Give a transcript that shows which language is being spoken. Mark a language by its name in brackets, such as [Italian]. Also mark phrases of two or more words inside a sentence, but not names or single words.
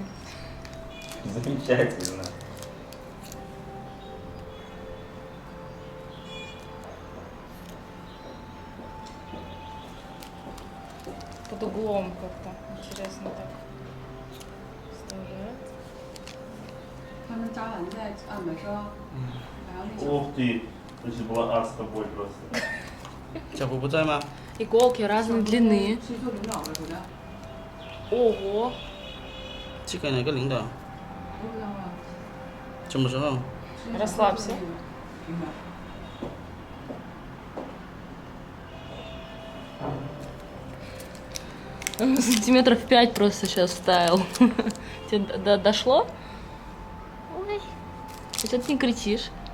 [Russian] Замечательно. Под углом как-то. Интересно так. Вставляет. [Chinese] 他们早晚在按摩说，然后那些 [Russian] Ух ты, это же была адская боль просто. [Chinese] 小福不在吗？ [Russian] Иголки разной длины. [Chinese] 去做领导的，主要 [Russian] Ого! [Chinese] 去给哪个领导？不知道啊。什么时候？ [Russian] Расслабься. Сантиметров 5 просто сейчас вставил. Тебе дошло? Ой, что ты не кричишь?